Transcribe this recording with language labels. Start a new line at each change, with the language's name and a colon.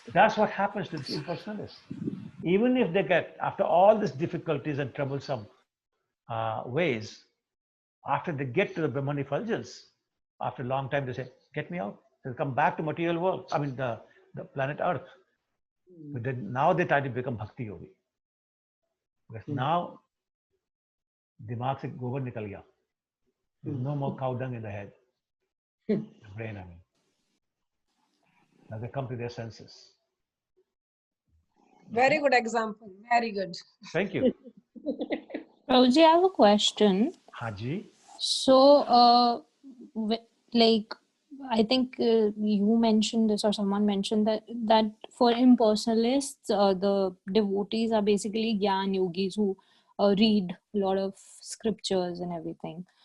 English: That's what happens to the impersonalists. Even if they get, after all these difficulties and troublesome ways, after they get to the Brahman effulgence, after a long time they say, get me out. They'll come back to material world, I mean the planet Earth. But then, now they try to become Bhakti Yogi. Because now
Hindi: दिमाग से गोबर निकल गया.
English: There's no more cow dung in the head, the brain. I mean, now they come to their senses. Very good example. Very good. Thank you. Prabhuji, I have a question. Haji. So, like, I think you mentioned this, or someone mentioned that for impersonalists, the devotees are basically Gyan yogis who read a lot of scriptures and everything.